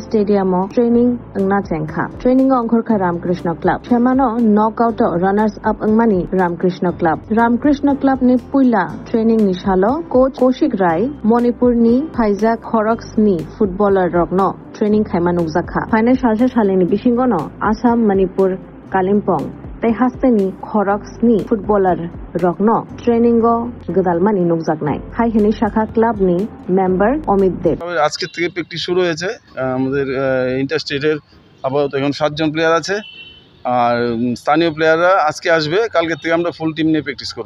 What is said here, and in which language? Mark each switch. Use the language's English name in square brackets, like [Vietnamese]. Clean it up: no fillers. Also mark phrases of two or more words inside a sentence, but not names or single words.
[Kok Borok] Stadium Training Angna Chengkha Training Angkhorkha Ramkrishna Club Shemano [English] Knockout Runners Up [Kok Borok] Angmani Ramkrishna Club ni Puila Training ni Shalo Coach Koshik Rai Manipur ni Phaijak Khoroks ni Footballer Rokno Training Khaima Nukjakha Final Shalsha Shalini Bishingono Assam Manipur Kalimpong তাই হাসতেনি খরক্সনি ফুটবলার রকনো ট্রেনিংও গদালমানি নুকজাকনাই হাইহেনি শাখা ক্লাবনি মেম্বার অমিত দেব [Bangla] আজকে থেকে প্র্যাকটিস শুরু হয়েছে আমাদের ইন্টার স্টেটের আপাতত এখন 7 জন প্লেয়ার আছে আর স্থানীয় প্লেয়াররা আজকে আসবে কালকে থেকে আমরা ফুল টিম নিয়ে প্র্যাকটিস করব